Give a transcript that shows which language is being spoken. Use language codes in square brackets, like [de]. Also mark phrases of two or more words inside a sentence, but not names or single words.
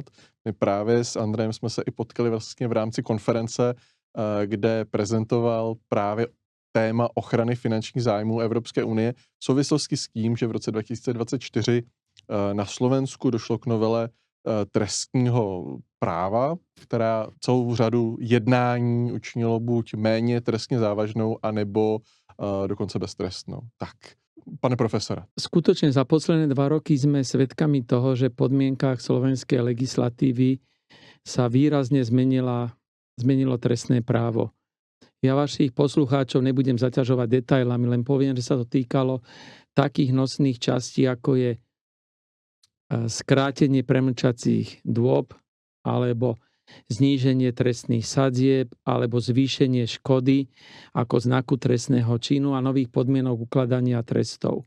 [cs] My právě s Andrejem jsme se i potkali vlastně v rámci konference, kde prezentoval právě téma ochrany finančních zájmů Evropské unie v souvislosti s tím, že v roce 2024 na Slovensku došlo k novele trestního práva, která celou řadu jednání učinilo buď méně trestně závažnou, anebo dokonce beztrestnou. Tak, pane profesore. [sk] Skutočne za posledné 2 roky sme svedkami toho, že v podmienkách slovenskej legislatívy sa výrazne zmenilo trestné právo. Ja vašich poslucháčov nebudem zaťažovať detailami, len poviem, že sa to týkalo takých nosných častí, ako je skrátenie premlčacích dôb, alebo zníženie trestných sadzieb, alebo zvýšenie škody ako znaku trestného činu a nových podmienok ukladania trestov.